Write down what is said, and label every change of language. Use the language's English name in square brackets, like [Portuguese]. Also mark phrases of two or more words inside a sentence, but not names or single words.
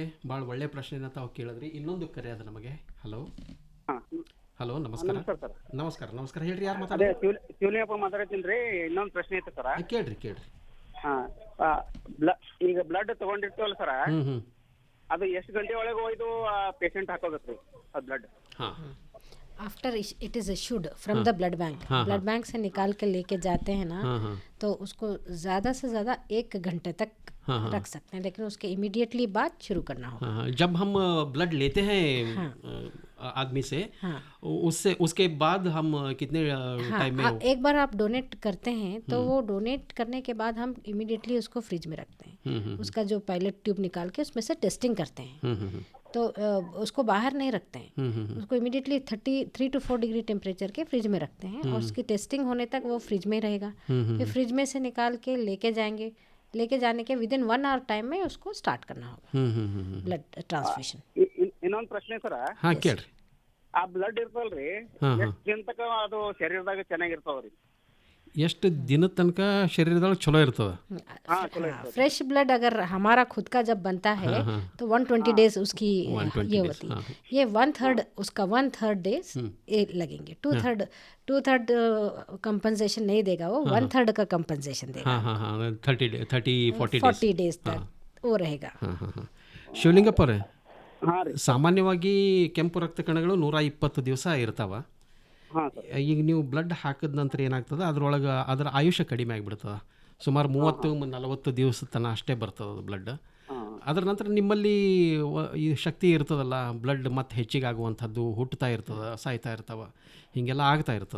[Kannada] ಭಾಳ ಒಳ್ಳೆ ಪ್ರಶ್ನೆನ ತಾವು ಕೇಳಿದ್ರಿ. ಇನ್ನೊಂದು ಕರೆ ಅದ ನಮಗೆ. ಹಲೋ ನಮಸ್ಕಾರ. ನಮಸ್ಕಾರ ಹೇಳ್ರಿ, ಯಾರು ಮಾತಾಡೋದು? ಶಿವಲಿಂಗಪ್ಪ ಮಾತಾಡ್ತೀನಿ ರೀ. ಇನ್ನೊಂದು ಪ್ರಶ್ನೆ ಐತೆ ಸರ. ಕೇಳ್ರಿ. ಈಗ ಬ್ಲಡ್ ತಗೊಂಡಿರ್ತೀವಲ್ಲ ಸರ, ಅದು ಎಷ್ಟು ಗಂಟೆ ಒಳಗೆ ಹೋಯ್ದು ಪೇಷಂಟ್ ಹಾಕೋಬೇಕ್ರಿ ಅದು ಬ್ಲಡ್? [English] after it is issued from the blood bank. blood bank [Hindi] से निकाल के लेके जाते हैं ना, तो उसको ज़्यादा से ज़्यादा 1 घंटे तक रख सकते हैं, लेकिन उसके इमीडिएटली बाद शुरू करना होगा. जब हम ब्लड लेते हैं आदमी से, उसके बाद हम कितने टाइम में? एक बार आप डोनेट करते हैं तो वो डोनेट करने के बाद हम इमीडिएटली उसको फ्रिज में रखते हैं. उसका जो पायलट ट्यूब निकाल के उसमें से टेस्टिंग करते हैं. तो उसको बाहर नहीं रखते हैं, उसको इमीडिएटली 33 to 4 [English] degree temperature [Hindi] के फ्रिज में रखते हैं, और उसकी टेस्टिंग होने तक वो फ्रिज में रहेगा. फिर फ्रिज में से निकाल के लेके जाने के [English] within 1 hour time [Hindi] में उसको स्टार्ट करना होगा [English] blood transfusion. [Kannada] ಇನ್ನೊಂದು ಪ್ರಶ್ನೆ ಸರ. ಕೇಳ್ರಿ. ಆ ಬ್ಲಡ್ ಇರ್ತಲ್ರಿ, ಎಷ್ಟು ದಿನ ತನಕ ಅದು ಶರೀರದಾಗ ಚೆನ್ನಾಗಿರ್ತಾವ್ರಿ? ಎಷ್ಟು ದಿನದ ತನಕ ಶರೀರದೊಳಗೆ ಚಲೋ ಇರ್ತದೆ? [English] fresh blood [Hindi] अगर हमारा खुद का जब बनता है तो 120 डेज उसकी ये होती है. ये 1/3 उसका 1/3 डेज लगेंगे. 2/3 कंपनसेशन नहीं देगा, वो 1/3 का कंपनसेशन देगा. 40 डेज तक वो रहेगा. [Kannada] ಶಿವಲಿಂಗಪ್ಪ ಅವರೇ, ಸಾಮಾನ್ಯವಾಗಿ ಕೆಂಪು ರಕ್ತ ಕಣಗಳು 120 ದಿವಸ ಇರ್ತಾವ. ಹಾಂ ಸರ್. ಈಗ ನೀವು ಬ್ಲಡ್ ಹಾಕಿದ ನಂತರ ಏನಾಗ್ತದೆ ಅದರೊಳಗೆ ಅದರ ಆಯುಷ್ಯ ಕಡಿಮೆ ಆಗಿಬಿಡ್ತದೆ. ಸುಮಾರು 30-40 ದಿವಸ ತನಕ ಅಷ್ಟೇ ಬರ್ತದೆ ಅದು ಬ್ಲಡ್. ಅದರ ನಂತರ ನಿಮ್ಮಲ್ಲಿ ಈ ಶಕ್ತಿ ಇರ್ತದಲ್ಲ, ಬ್ಲಡ್ ಮತ್ತೆ ಹೆಚ್ಚಿಗೆ ಆಗುವಂಥದ್ದು, ಹುಟ್ಟುತ್ತಾ ಇರ್ತದೆ, ಸಾಯ್ತಾ ಇರ್ತಾವೆ, ಹೀಗೆಲ್ಲ ಆಗ್ತಾ ಇರ್ತದೆ.